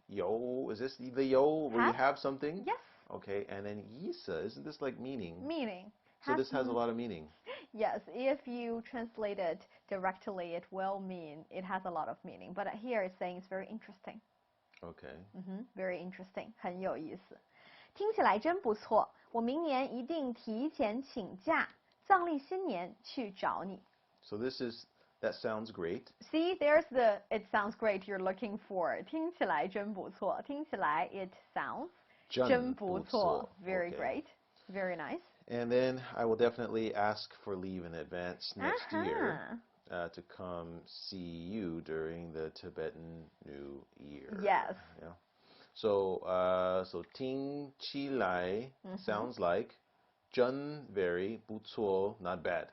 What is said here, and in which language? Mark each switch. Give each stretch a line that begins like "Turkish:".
English: 有, is this the 有 where you have something? Yes. Okay, and then 意思, isn't this like meaning? Meaning. So this has a lot of meaning. Yes, if you translate it directly, it will mean it has a lot of meaning. But here it's saying it's very interesting. Okay. Very interesting.
Chinese: 很有意思. 听起来真不错，我明年一定提前请假，藏历新年去找你。
English: So that sounds great. See, there's the it sounds great you're looking for.
Chinese: 听起来真不错。听起来
English: it sounds
Chinese: 真不错.
English: Very great. Very nice. And then I will definitely ask for leave in advance next year to come see you during the Tibetan New Year. Yes. Yeah. So 听起来 sounds like 真 very 不错 not bad.